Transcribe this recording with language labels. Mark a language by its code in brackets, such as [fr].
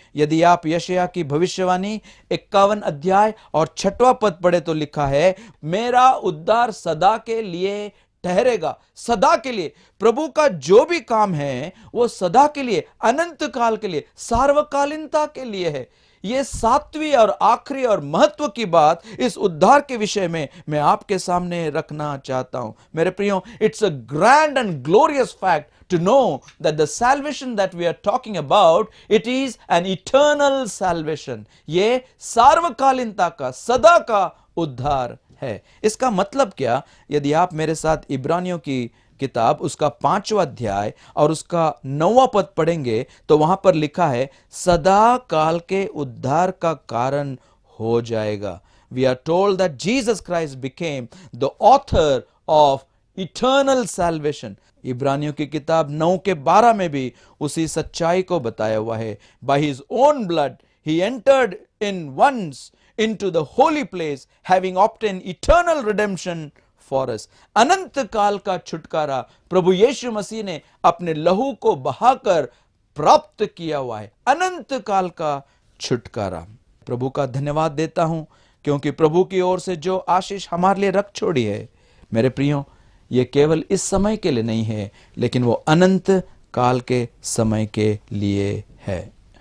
[hi] यदि आप यशायाह की भविष्यवाणी 51 अध्याय और 6वां पद पढ़े तो लिखा है, मेरा उद्धार सदा के लिए ठहरेगा। सदा के लिए प्रभु का जो भी काम है वो सदा के लिए, अनंत काल के लिए, सार्वकालीनता के लिए है। ये सातवीं और आखिरी और महत्व की बात इस उद्धार के विषय में मैं आपके सामने रखना चाहता हूं। मेरे प्रियो, [en] It's a grand and glorious fact to know that the salvation that we are talking about, it is an eternal salvation. [hi] ये सार्वकालीनता का, सदा का उद्धार है। इसका मतलब क्या? यदि आप मेरे साथ इब्रानियों की किताब उसका 5वां अध्याय और उसका 9वां पद पढ़ेंगे तो वहां पर लिखा है, सदा काल के उद्धार का कारण हो जाएगा। [en] We are told that Jesus Christ became the author of eternal salvation. [hi] इब्रानियों की किताब 9 के 12 में भी उसी सच्चाई को बताया हुआ है। [en] By his own blood he entered in once into the holy place, having obtained eternal redemption for us. [hi] अनंत काल का छुटकारा प्रभु यीशु मसीह ने अपने लहू को बहाकर प्राप्त किया हुआ है। अनंत काल का छुटकारा। प्रभु का धन्यवाद देता हूं, क्योंकि प्रभु की ओर से जो आशीष हमारे लिए रख छोड़ी है, मेरे प्रियो, ये केवल इस समय के लिए नहीं है, लेकिन वो अनंत काल के समय के लिए है।